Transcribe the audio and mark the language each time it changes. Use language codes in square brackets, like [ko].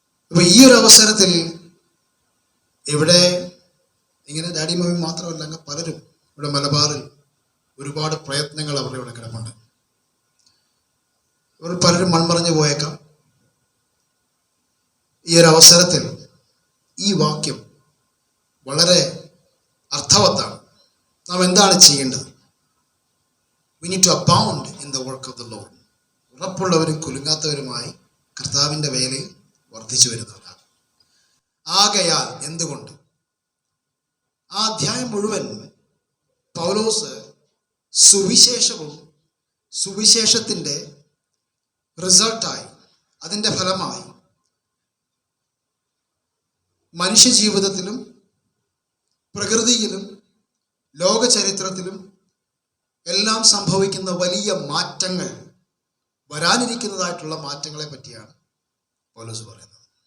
[ml] അപ്പൊ ഈ ഒരു അവസരത്തിൽ ഇവിടെ ഇങ്ങനെ ഡാഡി മമ്മി മാത്രമല്ല, അങ്ങ് പലരും ഇവിടെ മലബാറിൽ ഒരുപാട് പ്രയത്നങ്ങൾ അവരുടെ ഇവിടെ കിടപ്പുണ്ട്. ഇവർ പലരും മൺമറഞ്ഞു പോയേക്കാം. ഈ ഒരു അവസരത്തിൽ ഈ വാക്യം വളരെ അർത്ഥവത്താണ്. നാം എന്താണ് ചെയ്യേണ്ടത്? [en] We need to abound in the work of the Lord. [ml] ഉറപ്പുള്ളവരും കുലുങ്ങാത്തവരുമായി കർത്താവിൻ്റെ വേലയിൽ വർദ്ധിച്ചു വരുന്നവരാണ്. ആകയാൽ എന്തുകൊണ്ട്? ആ അധ്യായം മുഴുവൻ പൗലോസ് സുവിശേഷവും സുവിശേഷത്തിൻ്റെ റിസൾട്ടായി, അതിൻ്റെ ഫലമായി മനുഷ്യജീവിതത്തിലും പ്രകൃതിയിലും ലോക ചരിത്രത്തിലും എല്ലാം സംഭവിക്കുന്ന വലിയ മാറ്റങ്ങൾ, വരാനിരിക്കുന്നതായിട്ടുള്ള മാറ്റങ്ങളെ പറ്റിയാണ് പൗലോസ് പറയുന്നത്.